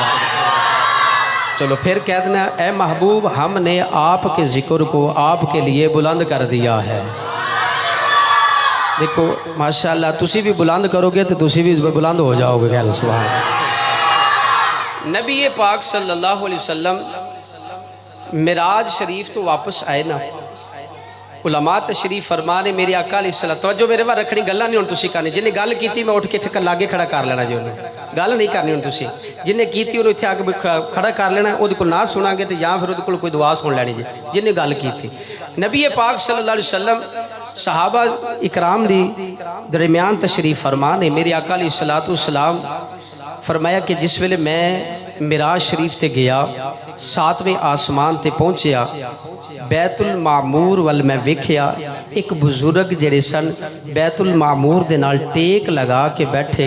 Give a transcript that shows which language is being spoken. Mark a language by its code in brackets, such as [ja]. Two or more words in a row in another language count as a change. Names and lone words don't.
[ur] چلو پھر کہہ دینا اے محبوب ہم نے آپ کے ذکر کو آپ کے لیے بلند کر دیا ہے. [pa] دیکھو ماشاءاللہ تسی بھی بلند کرو گے تو تسی بھی بلند ہو جاؤ گے. خیال سبحان. نبی پاک [ar] صلى الله عليه وسلم [pa] معراج شریف تو واپس آئے نا، علماء تشریف فرما نے میرے آقا علیہ السلام توجہ میرے وال رکھنی، گلاں نہیں ہن تسی کرنی. جنہیں گل کی میں اٹھ کے ایتھے لاگے کھڑا کر لینا جی، انہیں گل نہیں کرنی ہن تسی. جنہیں کی انہوں نے ایتھے آ کے کھڑا کر لینا، اوہدے کول نہ سناں گے تو یا فیر اوہدے کول کوئی دعا سن لینی جی. جنہیں گل کی نبی پاک [ar] صلى الله عليه وسلم [pa] صحابہ اکرام دی درمیان تشریف فرما نے میرے آقا [ar] عليه الصلاة والسلام [pa] فرمایا کہ جس ویلے میں معراج شریف تے گیا 7ویں آسمان تے پہنچیا، بیت المعمور ول میں ویکھیا، ایک بزرگ جیہڑے سن بیت المعمور دے نال ٹیک لگا کے بیٹھے.